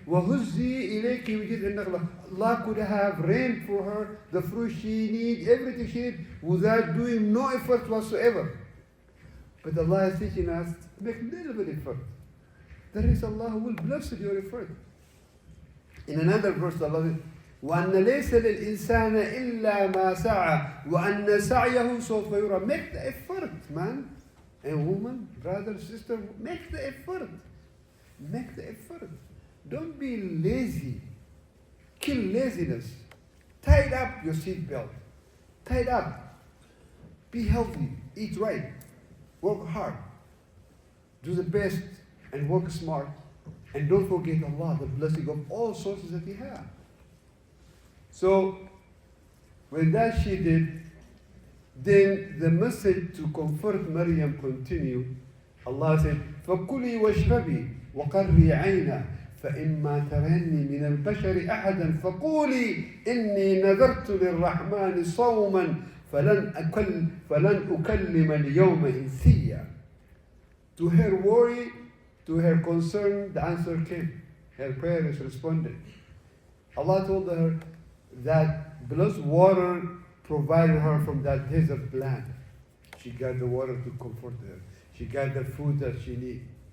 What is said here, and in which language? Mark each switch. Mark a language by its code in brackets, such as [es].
[ar] وَهُزِّي إِلَيْكِ بِجِذْعِ النَّخْلَةِ. [en] Allah could have rained for her the fruit she needs, everything she needs, without doing no effort whatsoever. But Allah is teaching us to make a little bit of effort. There is Allah who will bless your effort. In another verse, Allah says, [ar] وَأَنَّ لَيْسَ لِلْإِنسَانَ إِلَّا مَا سَعَى وَأَنَّ سَعْيَهُ سَوْفَ يُرَى. [en] Make the effort, man and woman, brother, sister, make the effort. Make the effort. Don't be lazy. Kill laziness. Tie up your seatbelt. Tie it up. Be healthy. Eat right. Work hard. Do the best and work smart. And don't forget Allah, the blessing of all sources that He has. So, when that she did, then the message to comfort Maryam continued. Allah said, [ar] فَكُلِي وَاشْرَبِي وَقَرِّي عَيْنًا فَإِمَّا تَرَنِّي مِنَ الْبَشَرِ أَحَدًا فَقُولِي إِنِّي نَذَرْتُ لِلرَّحْمَنِ صَوْمًا فَلَنْ أُكَلِّمَ الْيَوْمَ إِنسِيًّا. [en] To her worry, to her concern, the answer came. Her prayer is responded. Allah told her that blessed water provided her from that desert land. She got the water to comfort her. She got the food that she needed.